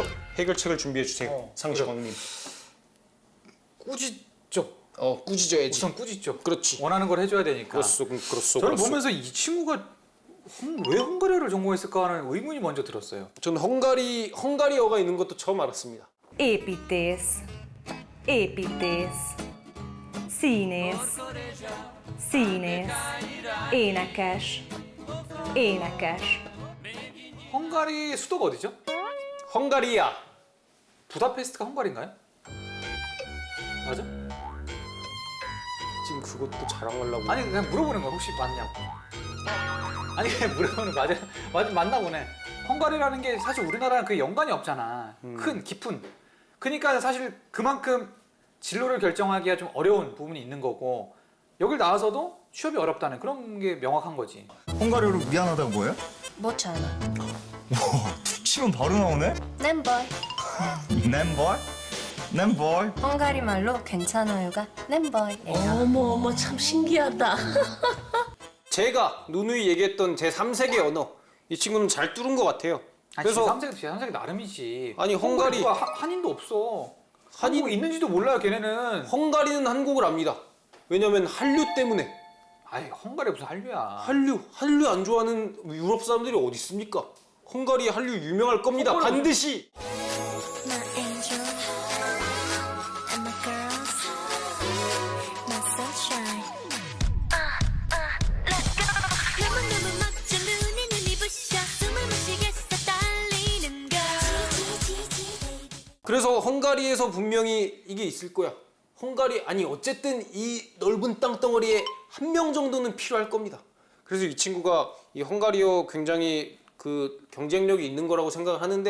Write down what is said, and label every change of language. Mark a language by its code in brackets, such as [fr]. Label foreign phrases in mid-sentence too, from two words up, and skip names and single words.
[ko] 해결책을 준비해 주세요. 상시광님. 꾸짖죠. 꾸짖어야지. 우선 꾸짖죠. 그렇지. 원하는 걸 해줘야 되니까. 그렇소. 저는 보면서 이 친구가 왜 헝가리어를 전공했을까 하는 의문이 먼저 들었어요. 저는 헝가리어가 있는 것도 처음 알았습니다. [hu] Építész, építész, színész, színész, énekes, énekes. [ko] 헝가리 수도가 어디죠? 헝가리아. 부다페스트가 헝가리인가요? 맞아? 지금 그것도 자랑하려고. 아니 그냥 물어보는 거야. 혹시 맞냐고. 아니 그냥 물어보는 거 맞나 보네. 헝가리라는 게 사실 우리나라랑 그 연관이 없잖아. 큰 깊은. 그러니까 사실 그만큼 진로를 결정하기가 좀 어려운 부분이 있는 거고 여길 나와서도 취업이 어렵다는 그런 게 명확한 거지. 헝가리어로 미안하다고 뭐예요? [hu] Bocsánat. [ko] 툭 치면 바로 나오네? [hu] Nem baj. Nem baj? Nem baj? [ko] 헝가리 말로 괜찮아요가 [hu] nem baj [ko] 예요. 어머 참 신기하다. 제가 누누이 얘기했던 제 3세계 언어 이 친구는 잘 뚫은 것 같아요. 그래서 그래서 제3세계 나름이지. 아니, 헝가리- 헝가리가 한인도 없어. 한인- 한국 있는지도 몰라요 걔네는. 헝가리는 한국을 압니다. 왜냐면 한류 때문에. 아이 헝가리 무슨 한류야. 한류 안 좋아하는 유럽 사람들이 어디 있습니까? 헝가리 한류 유명할 겁니다. 헝가리- 반드시. [en] My angel and my girls, my sunshine. Let's go. [ko] 너무너무 멋져 눈이 부셔 숨을 못 쉬겠어 떨리는 걸. 그래서 헝가리에서 분명히 이게 있을 거야. 헝가리 아니 어쨌든 이 넓은 땅덩어리에 한 명 정도는 필요할 겁니다. 그래서 이 친구가 이 헝가리어 굉장히 그 경쟁력이 있는 거라고 생각을 하는데